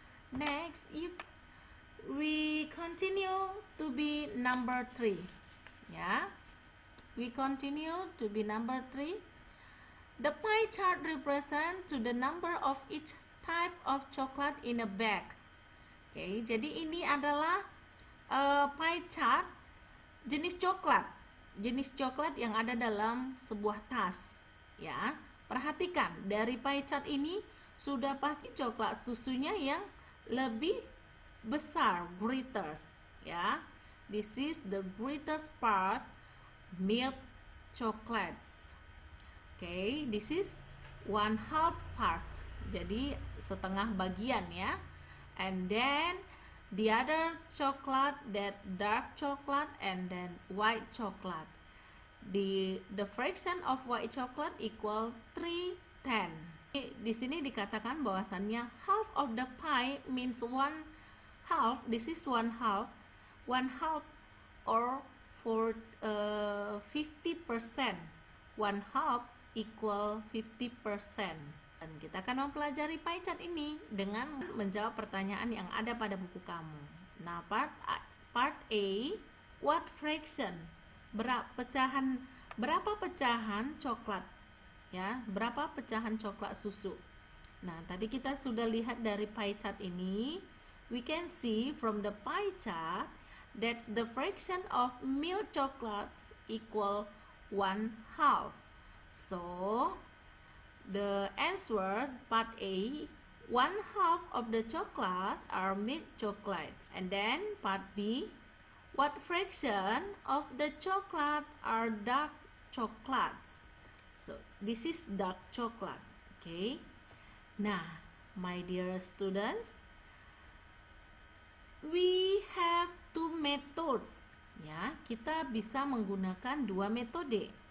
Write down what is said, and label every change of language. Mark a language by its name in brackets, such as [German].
[English] Next, we continue to be number 3. Yeah, we continue to be number 3. The pie chart represent to the number of each type of chocolate in a bag. [Indonesian] Oke, jadi ini adalah pie chart jenis coklat yang ada dalam sebuah tas. Ya, perhatikan dari pie chart ini sudah pasti coklat susunya yang lebih besar, greatest, ya. [English] This is the greatest part, milk chocolates. Okay, this is 1/2 part. [Indonesian] Jadi setengah bagian ya. [English] And then the other chocolate, that dark chocolate and then white chocolate. The fraction of white chocolate equal 3/10. [Indonesian] Di sini dikatakan bahwasannya [English] half of the pie means 1/2. This is 1/2. 1/2 or for 50%. 1/2 equal 50%. [Indonesian] Dan kita akan mempelajari pie chart ini dengan menjawab pertanyaan yang ada pada buku kamu. [English] Nah, part A, what fraction? [Indonesian] Berapa pecahan coklat? Ya, berapa pecahan coklat susu? Nah, tadi kita sudah lihat dari pie chart ini, [English] we can see from the pie chart that the fraction of milk chocolates equal 1/2. So, the answer part A, 1/2 of the chocolate are milk chocolates. And then part B, what fraction of the chocolate are dark chocolates? So, this is dark chocolate. Okay. Nah, my dear students, we have two method. [Indonesian] Ya, kita bisa menggunakan dua metode.